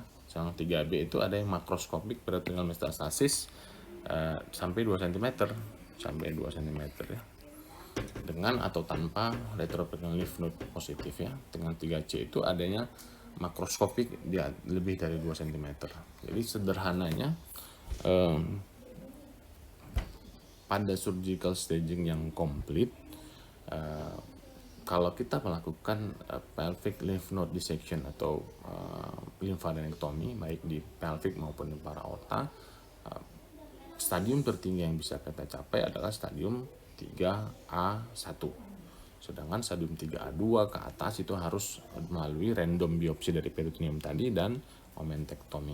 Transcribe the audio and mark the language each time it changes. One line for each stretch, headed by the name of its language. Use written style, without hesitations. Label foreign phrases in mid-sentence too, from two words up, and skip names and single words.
Indonesian: Sedangkan 3B itu ada yang makroskopik
English: peritoneal metastasis
Indonesian: sampai 2 cm ya, dengan atau tanpa
English: retroperitoneal lymph node
Indonesian: positif ya. Dengan 3C itu adanya makroskopik dia lebih dari 2 cm. Jadi sederhananya pada
English: surgical staging
Indonesian: yang komplit, kalau kita melakukan
English: pelvic lymph node dissection
Indonesian: atau lymphadenectomy baik di pelvic maupun di para-aorta, stadium tertinggi yang bisa kita capai adalah stadium 3A1. Sedangkan stadium 3A2 ke atas itu harus melalui random biopsi dari peritoneum tadi dan omentektomi.